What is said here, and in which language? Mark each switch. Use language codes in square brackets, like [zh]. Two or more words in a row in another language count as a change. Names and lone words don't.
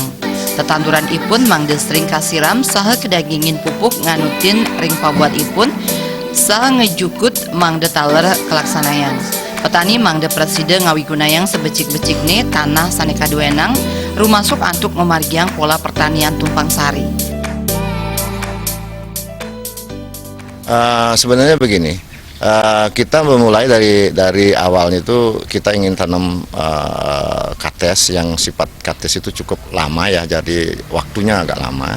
[ban] Tetanduran ipun mangde sering kasiram saha kedagingin pupuk nganutin ring pabuat ipun saha ngejukut mangde taler kelaksanayan. Petani mangde preside ngawigunayang sebecik-becikne tanah sani kaduenang rumasuk antuk memargiang pola pertanian tumpang sari. [id] Sebenarnya begini, kita memulai dari awalnya itu kita ingin tanam kates yang sifat kates itu cukup lama ya, jadi waktunya agak lama.